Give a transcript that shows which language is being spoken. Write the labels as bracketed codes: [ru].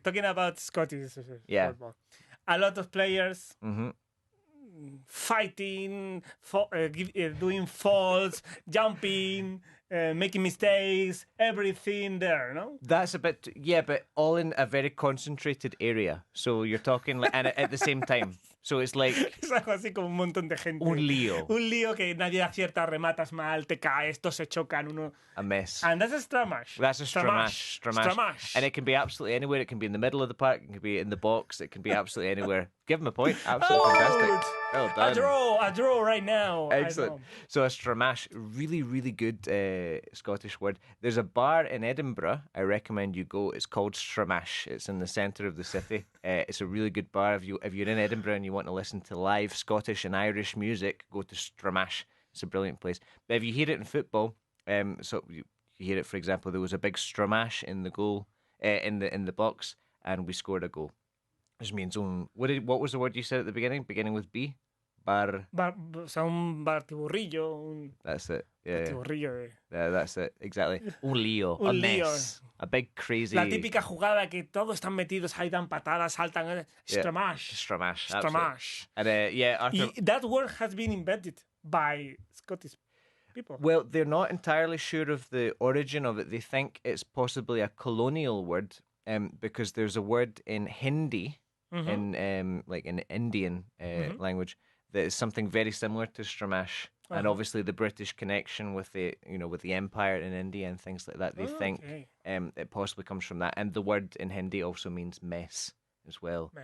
[en] Talking about Scottish football. A lot of players fighting, doing falls, jumping, making mistakes, everything there, no? That's a bit, yeah, but all in a very concentrated area. So you're talking, like, and at the same time. So it's like... [es] Es algo así como un montón de gente. Un lío. Un lío que nadie acierta, rematas mal, te caes, estos se chocan, uno... [en] A mess. And that's a stramash. That's a stramash. And it can be absolutely anywhere. It can be in the middle of the park. It can be in the box. It can be absolutely anywhere. Give him a point. Absolutely fantastic. Well done. A draw right now. Excellent. So a stramash, really, really good Scottish word. There's a bar in Edinburgh I recommend you go. It's called Stramash. It's in the centre of the city. It's a really good bar. If you're in Edinburgh and you want to listen to live Scottish and Irish music, go to Stramash. It's a brilliant place. But if you hear it in football, so you hear it, for example, there was a big Stramash in the goal, in the box, and we scored a goal. Which means what was the word you said at the beginning? Beginning with B? Un [es] batiburrillo. [en] That's it. Yeah. [es] Batiburrillo. [en] Yeah, that's it. Exactly. [es] Un lío. [en] A mess. A big crazy. [es] La típica jugada que todos están metidos ahí, dan patadas, saltan. [en] Stramash. And Arthur... That word has been invented by Scottish people. Well, they're not entirely sure of the origin of it. They think it's possibly a colonial word, because there's a word in Hindi, in like in Indian language, that is something very similar to stramash, and obviously the British connection with the empire in India and things like that. They think it possibly comes from that, and the word in Hindi also means mess as well.